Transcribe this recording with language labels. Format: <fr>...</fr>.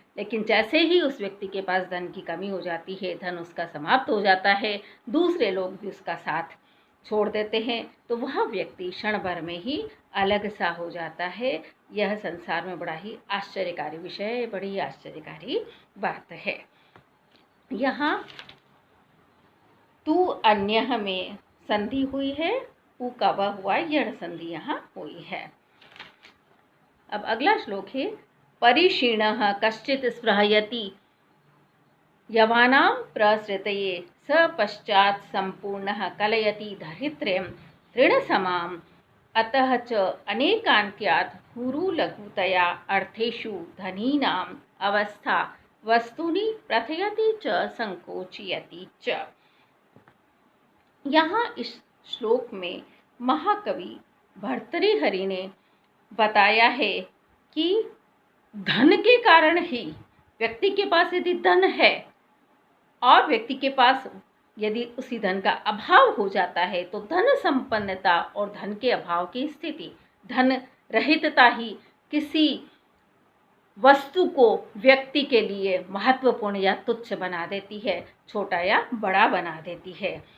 <hi>लेकिन जैसे ही उस व्यक्ति के पास धन की कमी हो जाती है, धन उसका समाप्त हो जाता है, दूसरे लोग भी उसका साथ छोड़ देते हैं, तो वह व्यक्ति क्षण भर में ही अलग सा हो जाता है। यह संसार में बड़ा ही आश्चर्यकारी विषय है, बड़ी आश्चर्यकारी बात है। यहाँ तू अन्यः में संधि हुई है, उ का वह हुआ, यह संधि यहाँ हुई है। अब अगला श्लोक है,</hi> <sa>परिशीर्णः कश्चित् स्पृहयति यवानां प्रसृतये स पश्चात् संपूर्णः कलयति धरित्र्यं तृणसमाम् अतः च अनेकान्त्यात् गुरुलघुतया अर्थेषु धनीनाम् अवस्था वस्तूनि प्रथयति च संकोचयति च।</sa> <hi>यहाँ इस श्लोक में महाकवि भर्तृहरि ने बताया है कि धन के कारण ही व्यक्ति के पास यदि धन है और व्यक्ति के पास यदि उसी धन का अभाव हो जाता है, तो धन संपन्नता और धन के अभाव की स्थिति, धन रहितता ही किसी वस्तु को व्यक्ति के लिए महत्वपूर्ण या तुच्छ बना देती है, छोटा या बड़ा बना देती है।</hi>